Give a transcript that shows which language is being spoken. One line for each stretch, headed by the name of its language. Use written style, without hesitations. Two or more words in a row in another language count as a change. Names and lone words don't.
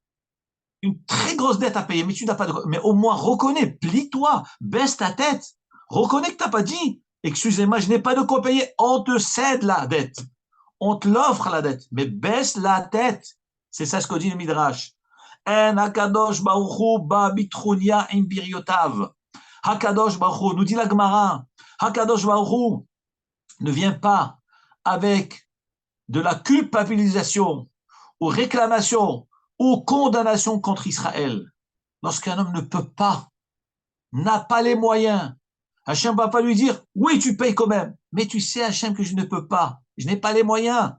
French: Une très grosse dette à payer, mais tu n'as pas de quoi. Mais au moins, reconnais, plie-toi, baisse ta tête. Reconnais que tu n'as pas dit. Excusez-moi, je n'ai pas de quoi payer. On te cède la dette. On te l'offre la dette. Mais baisse la tête. C'est ça ce que dit le Midrash.
Hebrew: אין הקדוש ברוך הוא בא בטרוניא עם בריותיו. הקדוש ברוך הוא,
French: nous dit la Gemara,
Hebrew: הקדוש ברוך הוא
French: ne vient pas avec de la culpabilisation ou réclamation ou condamnation contre Israël, lorsqu'un homme ne peut pas, n'a pas les moyens, Hachem ne va pas lui dire, oui, tu payes quand même, mais tu sais, Hachem, que je ne peux pas, je n'ai pas les moyens.